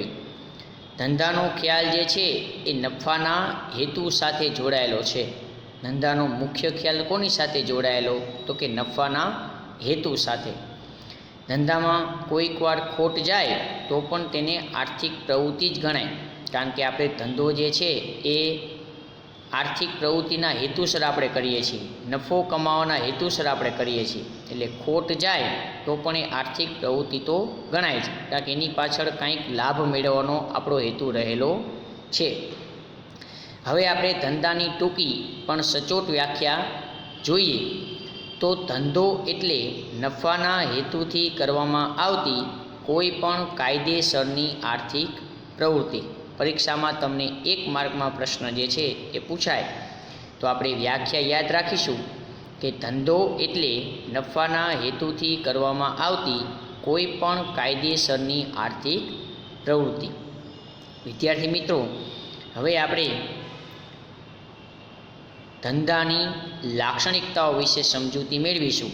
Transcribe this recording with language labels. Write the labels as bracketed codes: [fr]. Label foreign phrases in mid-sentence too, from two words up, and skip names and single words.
[gu] ધંધાનો ખ્યાલ જે છે એ નફાના હેતુ સાથે જોડાયેલો છે। ધંધાનો મુખ્ય ખ્યાલ કોની સાથે જોડાયેલો? તો કે નફાના હેતુ સાથે. ધંધામાં કોઈક વાર ખોટ જાય તો પણ તેને આર્થિક પ્રવૃત્તિ જ ગણાય, કારણ કે આપણે ધંધો જે છે એ આર્થિક પ્રવૃત્તિના હેતુસર આપણે કરીએ છીએ, નફો કમાવાના હેતુસર આપણે કરીએ છીએ। એટલે ખોટ જાય તો પણ એ આર્થિક પ્રવૃત્તિ તો ગણાય છે, કારણ કે એની પાછળ કંઈક લાભ મેળવવાનો આપણો હેતુ રહેલો છે। હવે આપણે ધંધાની ટૂંકી પણ સચોટ વ્યાખ્યા જોઈએ। તો ધંધો એટલે નફાના હેતુથી કરવામાં આવતી કોઈપણ કાયદેસરની આર્થિક પ્રવૃત્તિ। પરીક્ષામાં તમને 1 માર્કમાં પ્રશ્ન જે છે એ પૂછાય તો આપણે વ્યાખ્યા યાદ રાખીશું કે ધંધો એટલે નફાના હેતુથી કરવામાં આવતી કોઈ પણ કાયદેસરની આર્થિક પ્રવૃત્તિ. વિદ્યાર્થી મિત્રો, હવે આપણે ધંધાની લાક્ષણિકતાઓ વિશે સમજૂતી મેળવીશું.